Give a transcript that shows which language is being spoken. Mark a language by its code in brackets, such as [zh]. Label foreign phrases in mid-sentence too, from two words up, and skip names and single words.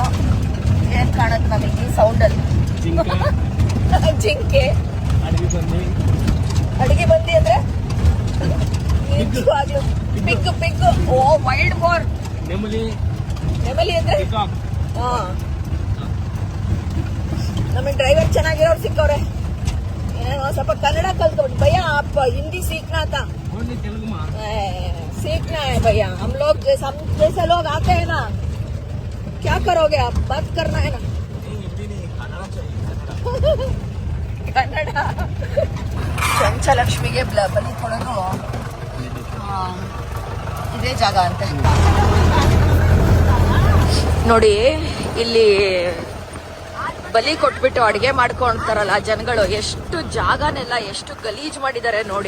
[kn] ಏನ್ ಕಾಣುತ್ತೆ ನಮಗೆ ಈ ಸೌಂಡ್ ಅಲ್ಲಿ? ಜಿಂಕೆ ಅಡಿಗೆ ಬಂದಿ ಅಂದ್ರೆ ಪಿಗ್. ಓ [en] wild boar. [kn] ನೆಮಲಿ ಅಂದ್ರೆ ನಮಗೆ ಡ್ರೈವರ್ ಚೆನ್ನಾಗಿರೋರು ಸಿಕ್ಕವ್ರೆ. ಸ್ವಲ್ಪ ಕನ್ನಡ ಕಲ್ತ್ಕೊಂಡು ಭಯ್ಯ [hi] आप हिंदी सीखना था. सीखना है भैया, हम जैसे लोग आते हैं ना, क्या करोगे आप, बात करना है ना. [kn] ಕನ್ನಡ. ಚಂಚಲಕ್ಷ್ಮಿಗೆ ಬಲಿ ಕೊಡೋದು ಇದೇ ಜಾಗ ಅಂತೆ ನೋಡಿ. ಇಲ್ಲಿ ಬಲಿ ಕೊಟ್ಬಿಟ್ಟು ಅಡಿಗೆ ಮಾಡ್ಕೊಂತಾರಲ್ಲ ಜನಗಳು, ಎಷ್ಟು ಜಾಗನೆಲ್ಲ ಎಷ್ಟು ಗಲೀಜ್ ಮಾಡಿದ್ದಾರೆ ನೋಡಿ.